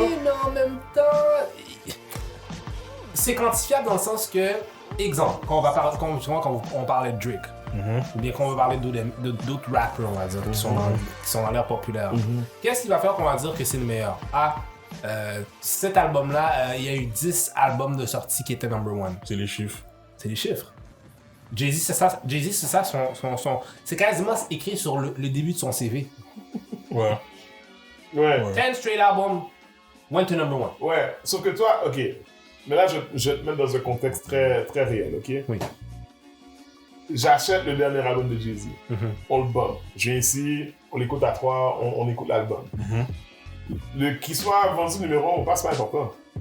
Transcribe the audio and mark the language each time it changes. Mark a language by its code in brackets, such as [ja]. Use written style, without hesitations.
[fr] Oui, mais en même temps, c'est quantifiable dans le sens que, exemple, quand on parlait de Drake, ou bien qu'on va parler d'autres rappers, on va dire, qui sont dans l'air populaire, qu'est-ce qui va faire qu'on va dire que c'est le meilleur? Cet album-là, il y a eu 10 albums de sortie qui étaient [en] number one. [fr] C'est les chiffres. C'est les chiffres. Jay-Z, c'est ça, son... C'est quasiment écrit sur le début de son CV. Ouais. Ouais. [en] 10 straight albums, went to number 1. [fr] Ouais, sauf que toi, ok. Mais là, je vais te mettre dans un contexte très, très réel, ok? Oui. J'achète le dernier album de Jay-Z. Mm-hmm. On le bombe. Je viens ici, on l'écoute à 3, on écoute l'album. Qu'il soit vendu numéro 1 ou pas, c'est pas important.